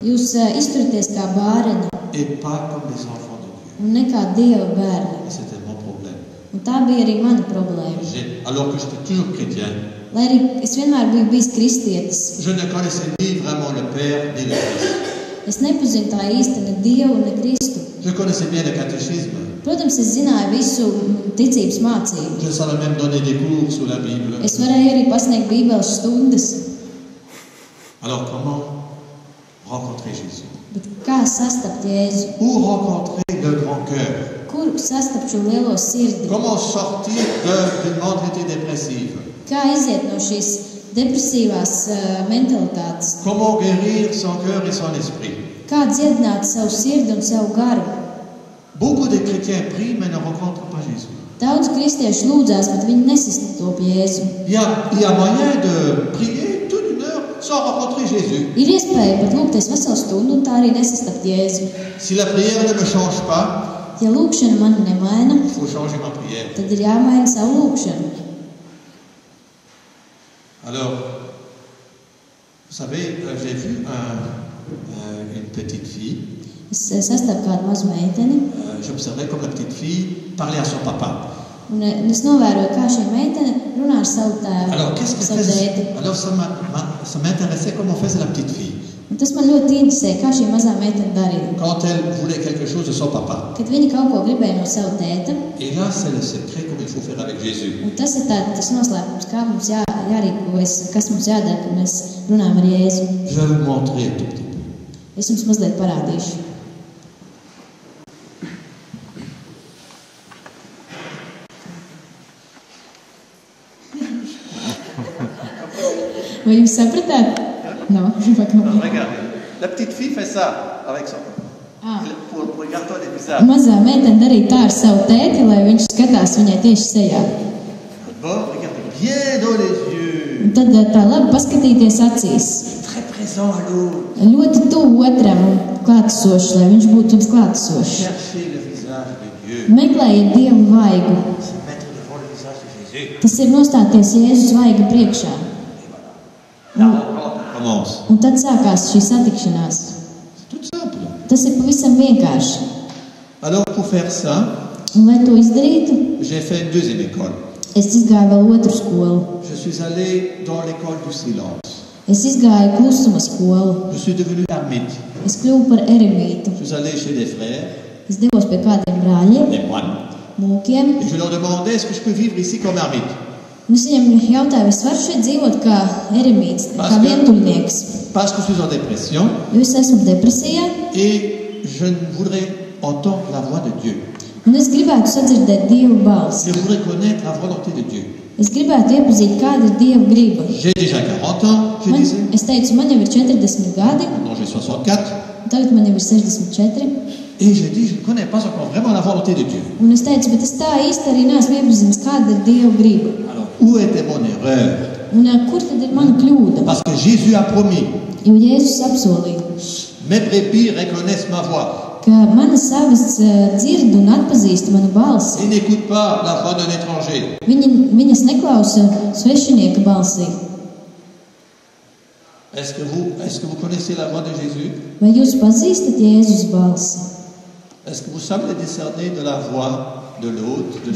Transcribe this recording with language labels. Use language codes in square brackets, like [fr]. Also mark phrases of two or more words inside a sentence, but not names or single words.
[lv] Jūs izturaties kā bāreņi [fr] et pas comme les enfants de Dieu. [lv] un ne kā Dieva bērni. [fr] Et c'était mon problème. [lv] Un tā bija arī mana problēma. [fr] Alors que j'étais toujours chrétien, [lv] Lai arī es vienmēr biju bijis kristietis, [fr] je ne connaissais ni vraiment le Père ni le Fils. [lv] es nepazinu tā īsti ne Dievu, ne Kristu. [fr] Je connaissais bien le catéchisme. [lv] Protams, es zināju visu ticības mācību. [fr] Je savais même donner des cours sur la Bible. [lv] Es varēju arī pasniegt bībeles stundas. [fr] Alors comment rencontrer Jésus? [lv] Bet kā sastapt Jēzu? [fr] Où rencontrer le grand cœur? [lv] Kur sastapt šo lielo sirdi? [fr] Comment sortir d'une mentalité dépressive? [lv] Kā iziet no šīs depresīvās mentalitātes? [fr] Comment guérir son cœur et son esprit? [lv] Kā dziedināt savu sirdi un savu garu? [fr] Beaucoup de chrétiens prient mais ne rencontrent pas Jésus. [lv] Daudz kristiešu lūdzās, bet viņi nesastop Jēzu. [fr] Il y a moyen de prier toute une heure sans rencontrer Jésus. [lv] Ir iespēja pat lūgties veselu stundu un tā arī nesastapt Jēzu. [fr] Si la prière ne me change pas, [lv] Ja lūkšana mani nemaina, [fr] il faut changer ma prière. [lv] tad ir jāmaina savu lūkšanu. [fr] Alors, vous savez, j'ai vu une petite fille. [lv] Es sastapu kādu mazu meiteni, [fr] J'observais comme la petite fille parlait à son papa. [lv] un es novēroju, kā šī meitene runā ar savu tēvu, [fr] Alors, qu'est-ce qu'elle [lv] savu [fr] faisait? [lv] tēti. [fr] Alors, ça m'intéressait comment faisait la petite fille. [lv] Un tas man ļoti interesē, kā šī mazā meitene darīja. [fr] Quand elle voulait quelque chose de son papa. [lv] Kad viņa kaut ko gribēja no savu tēta, [fr] Et là, c'est le secret comment il faut faire avec Jésus. [lv] un tas ir tas noslēpums, kā mums jārīkojas, kas mums jādara, kad mēs runājam ar Jēzu. [fr] Je vais vous montrer un tout petit peu. [lv] Es jums mazliet parādīšu. Vai jūs sapratāt? [fr] Non, je vais pas comprendre. Regardez, la petite fille fait ça avec son Ah. pour regarder les visages. [lv] Mazā meitene darīja tā ar savu tēti, lai viņš skatās viņai tieši sejā. [fr] Bon, regardez bien dans les yeux. [lv] Un tad tā labi paskatīties acīs. [fr] Très présent à l'autre. [lv] Ļoti tuvu otram un klātesošs, lai viņš būtu jums klātesošs. [fr] Cherchez le visage de Dieu. [lv] Meklējiet Dievu vaigu. [fr] Se mettre devant le visage de Jésus. [lv] Tas ir nostāties Jēzus vaiga priekšā. [fr] La rencontre commence. [lv] Un tad sākās šī satikšanās. [fr] C'est tout simple. [lv] Tas ir pavisam vienkārši. [fr] Alors, pour faire ça, [lv] Un, lai to izdarītu, [fr] j'ai fait une deuxième école. [lv] es izgāju vēl otru skolu. [fr] Je suis allé dans l'école du silence. [lv] Es izgāju klusuma skolu. [fr] Je suis devenu ermite. [lv] Es kļuvu par eremītu. [fr] Je suis allé chez des frères, [lv] Es devos pie kādiem brāļiem, [fr] des moines, [lv] mūkiem. [fr] et je leur demandais est-ce que je peux vivre ici comme ermite. [lv] Un es viņam jautāju, es varu šeit dzīvot kā eremīts, kā [fr] Parce que- [lv] vientuļnieks. [fr] Parce que je suis en dépression [lv] Jo es esmu depresijā, [fr] et je voudrais entendre la voix de Dieu. [lv] un es gribētu sadzirdēt Dievu balsi. [fr] Je voudrais connaître la volonté de Dieu. [lv] Es gribētu iepazīt, kāda ir Dieva griba. [fr] J'ai déjà 40 ans, je disais. [lv] Es teicu, man jau ir 40 gadi, [fr] Maintenant j'ai 64. [lv] tagad man jau ir 64. [fr] Et j'ai dit, je ne connais pas encore vraiment la volonté de Dieu. [lv] Un es teicu, bet es tā īsti arī neesmu iepazinis, kāda ir Dieva griba. [fr] Alors, où était mon erreur? [lv] Un kur tad ir mana kļūda? [fr] Parce que Jésus a promis, [lv] Jo Jēzus apsolīja, [fr] mes brebis reconnaissent ma voix. [lv] ka manas savas dzird un atpazīst manu balsi. [fr] Ils n'écoutent pas la voix d'un étranger. [lv] Viņas neklausa svešinieka balsī. [fr] Est-ce que vous connaissez la voix de Jésus? [lv] Vai jūs pazīstat Jēzus balsi? [fr] Est-ce que vous savez discerner de la voix de l'autre, de